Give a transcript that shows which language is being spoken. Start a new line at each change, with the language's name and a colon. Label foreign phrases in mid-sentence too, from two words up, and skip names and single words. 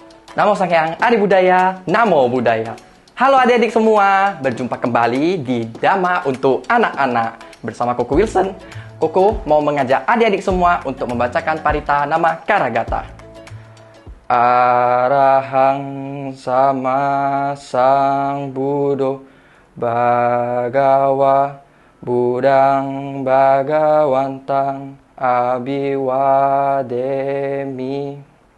Pali: Namo Sangyang Adi Budaya, Namo Budaya.
Indonesian: Halo adik-adik semua, berjumpa kembali di Dhamma untuk anak-anak bersama Koko Wilson. Koko mau mengajak adik-adik semua untuk membacakan parita nama Karagata.
Pali: Arahang sama sang Buddho Bhagawa Budang Bhagawantang Abiwademi